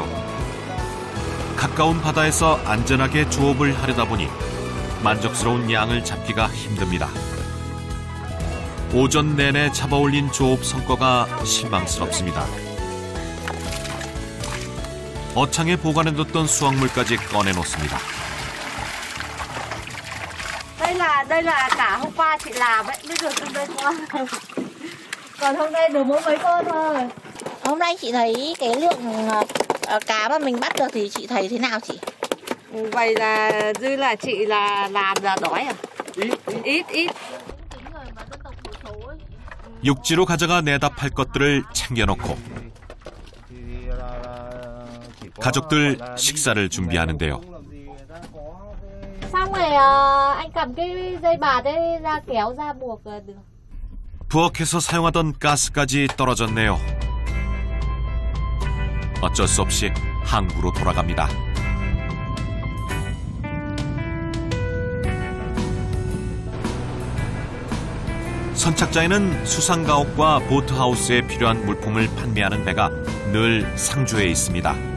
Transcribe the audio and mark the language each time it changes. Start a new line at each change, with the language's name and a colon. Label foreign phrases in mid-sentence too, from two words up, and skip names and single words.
Korean: 가까운 바다에서 안전하게 조업을 하려다 보니 만족스러운 양을 잡기가 힘듭니다. 오전 내내 잡아올린 조업 성과가 실망스럽습니다. 어창에 보관해뒀던 수확물까지 꺼내놓습니다.
Vietnamese: Đây là cả hôm qua chị làm đấy, bây giờ trong đây có. Còn hôm nay được mỗi mấy con thôi. Hôm nay chị thấy cái lượng cá mà mình bắt được thì chị thấy thế nào chị? Vậy là dư là chị là làm là đói à? Ít.
Korean: 육지로 가져가 내다 팔 것들을 챙겨놓고 가족들 식사를 준비하는데요.
Vietnamese: Xong rồi anh cầm cái dây bạt ấy ra kéo ra buộc được.
Korean: 부엌에서 사용하던 가스까지 떨어졌네요. 어쩔 수 없이 항구로 돌아갑니다. 선착장에는 수상가옥과 보트하우스에 필요한 물품을 판매하는 배가 늘 상주해 있습니다.